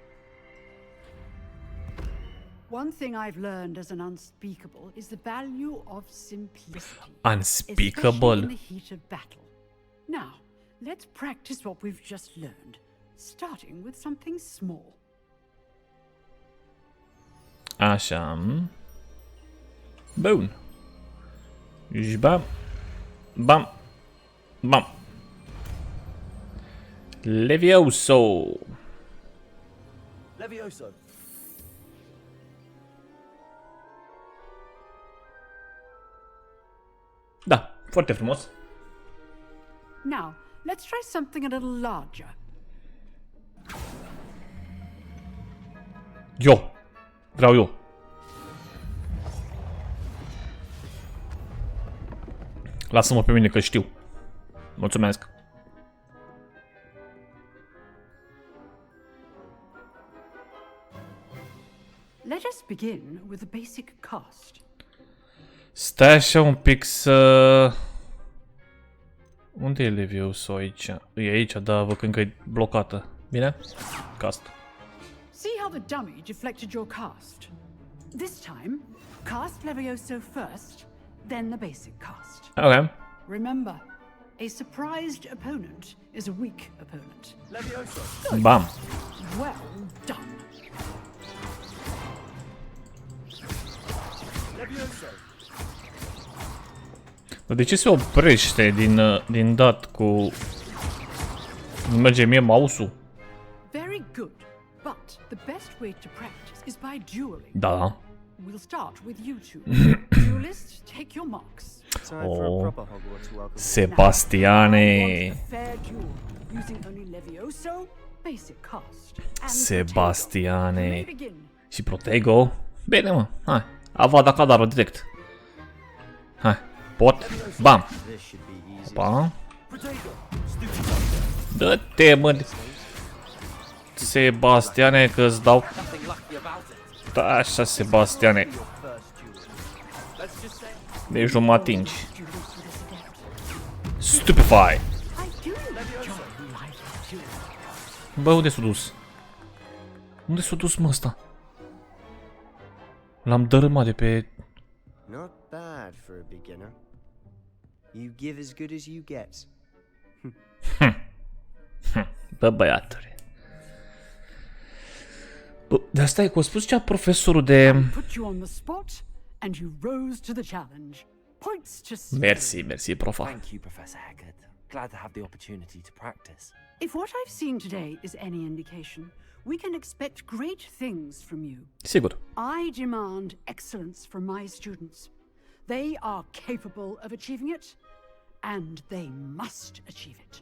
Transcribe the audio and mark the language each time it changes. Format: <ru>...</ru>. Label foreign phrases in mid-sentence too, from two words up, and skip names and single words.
<en>One thing I've learned as an unspeakable is the value of simplicity. Unspeakable? Especially in the heat of battle. Now, let's practice what we've just learned, starting with something small.</en> <ro>Așa. Bun. Și bam. Bam. Bam. Levioso. Levioso. Da, foarte frumos.</ro> <en>Now, let's try something a little larger.</en> <ro>Eu. Vreau eu. Lasă-mă pe mine că știu. Mulțumesc.</ro> <en>Let us begin with the basic cast.</en> <ro>Stai așa un pic să... Unde e Levioso aici? E aici, da, văd că încă e blocată. Bine?</ro> <en>Cast. See how the dummy deflected your cast? This time, cast Levioso first, then the basic cast. Ok. Remember, a surprised opponent is a weak opponent. Levioso. Bam. Well done. Levioso.</en> <ro>Dar de ce se oprește din dat cu... Nu merge mie mouse-ul?</ro> <en>Very good, but the best way to practice is by dueling.</en> <ro>Da.</ro> <en>We'll start with you two. Duelists, take your marks. Time for a proper Hogwarts welcome.</en> <ro>Sebastiane.</ro> <en>A fair duel using only Levioso, basic cast. And</en> <ro>Sebastiane.</ro> <en>Protego. You may begin.</en> <ro>Și Protego? Bine, mă. Hai. Avada Kedavra direct. Hai. Pot. Bam.</ro> <en>This should be easy.</en> <ro>Opa.</ro> <en>Protego.</en> <ro>Dă-te, mă. Sebastiane, că-ți dau...</ro> <en>Nothing lucky about it.</en> <ro>Da, așa, Sebastiane.</ro> <en>Your first duel. Let's just say</en> <ro>Deci nu mă atingi. Stupefy.</ro> <en>I do enjoy live duels.</en> <ro>Bă, unde s-a dus? Unde s-a dus, mă, ăsta? L-am dărâmat de pe...</ro> <en>Not bad for a beginner. You give as good as you get.</en> <ro>Bă, băiatule. Dar stai, că a spus cea profesorul de...</ro> <en>Put you on the spot, and you rose to the challenge. Points to</en> <ro>Mersi, profa.</ro> <en>Thank you, Professor Haggard. Glad to have the opportunity to practice. If what I've seen today is any indication, we can expect great things from you.</en> <ro>Sigur.</ro> <en>I demand excellence from my students. They are capable of achieving it, and they must achieve it.</en>